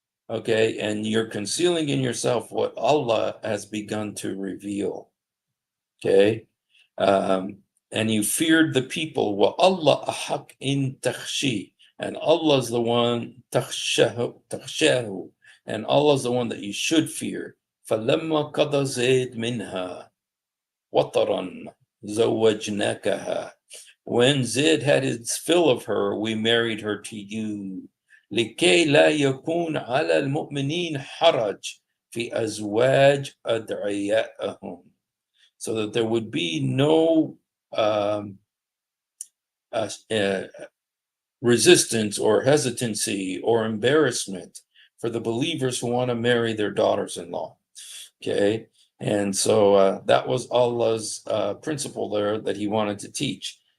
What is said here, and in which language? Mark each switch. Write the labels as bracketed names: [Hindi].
[English] Okay, and you're concealing in yourself what Allah has begun to reveal. Okay, um, and you feared the people. [Arabic] Wa Allah ahak in takhshi, [English] and Allah's the one takhshahu, and Allah's the one that you should fear. [Arabic] فلما قضى زيد منها وطرا زوجناكها. [English] When Zaid had his fill of her, we married her to you. [Arabic] لكي لا يكون على المؤمنين حرج في أزواج أدعيائهم. [English] So that there would be no um, uh, uh, resistance or hesitancy or embarrassment for the believers who want to marry their daughters-in-law. Okay, and so that was Allah's principle there that he wanted to teach.